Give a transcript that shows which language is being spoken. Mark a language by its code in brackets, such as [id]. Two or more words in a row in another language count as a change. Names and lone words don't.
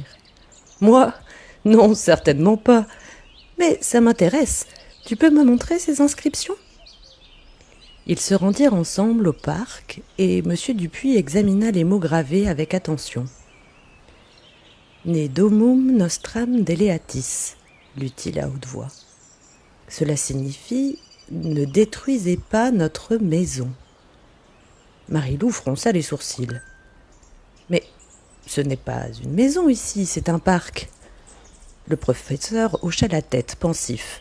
[fr] « Moi ? Non, certainement pas. Mais ça m'intéresse. Tu peux me montrer ces inscriptions ?» Ils se rendirent ensemble au parc et M. Dupuis examina les mots gravés avec attention. « [la] Ne domum nostram deleatis [fr] » lut-il à haute voix. Cela signifie « Ne détruisez pas notre maison ». Marie-Lou fronça les sourcils. « Mais ce n'est pas une maison ici, c'est un parc. » Le professeur hocha la tête, pensif.